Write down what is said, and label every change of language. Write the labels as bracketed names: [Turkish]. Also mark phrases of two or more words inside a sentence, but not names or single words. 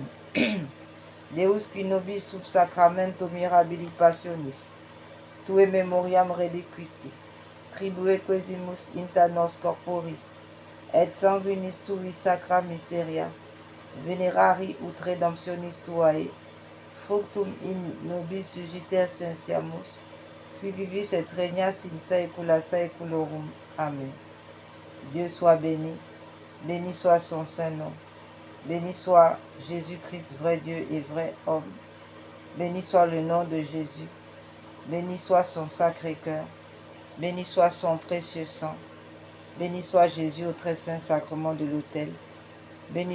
[Latin] Deus qui nobis sub sacramento mirabili passionis, tue memoriam reliquisti, tribue quesimus inta nos corporis, et sanguinis tui sacra mysteria, venerari ut redemptionis tuae, fructum in nobis jugiter sensiamus, qui vivis et regnas in saecula saeculorum. Amen. [French] Dieu soit béni, béni soit son saint nom, béni soit Jésus-Christ, vrai Dieu et vrai homme, béni soit le nom de Jésus, béni soit son sacré cœur, béni soit son précieux sang, béni soit Jésus au très saint sacrement de l'autel, béni